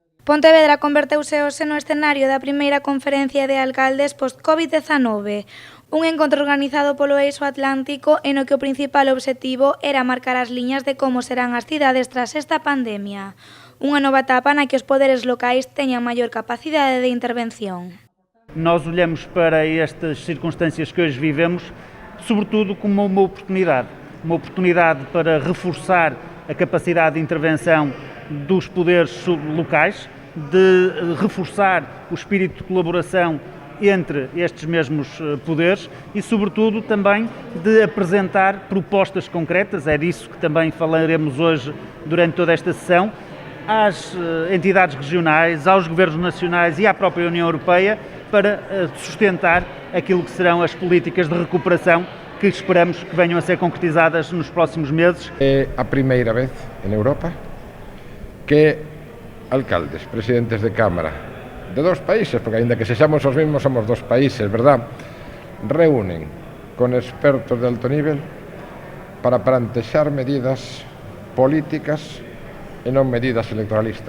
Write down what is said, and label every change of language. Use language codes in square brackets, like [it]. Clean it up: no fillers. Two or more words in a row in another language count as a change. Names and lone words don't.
[gl] Pontevedra converteuse hoxe no escenario da primeira conferencia de alcaldes post-Covid-19, un encontro organizado polo Eixo Atlántico e no que o principal obxectivo era marcar as liñas de como serán as cidades tras esta pandemia, unha nova etapa na que os poderes locais teñan maior capacidade de intervención. [pt] Nós olhamos para estas circunstâncias que hoje vivemos, sobretudo como uma oportunidade para reforçar a capacidade de intervenção dos poderes locais, de reforçar o espírito de colaboração entre estes mesmos poderes e, sobretudo, também de apresentar propostas concretas, é disso que também falaremos hoje durante toda esta sessão, às entidades regionais, aos governos nacionais e à própria União Europeia para sustentar aquilo que serão as políticas de recuperação que esperamos que venham a ser concretizadas nos próximos meses. [gl] É a primeira vez en Europa que alcaldes, presidentes de Cámara de dos países, porque aínda que sexamos os mesmos somos dos países, verdad? Reúnen con expertos de alto nivel para plantexar medidas políticas e non medidas electoralistas.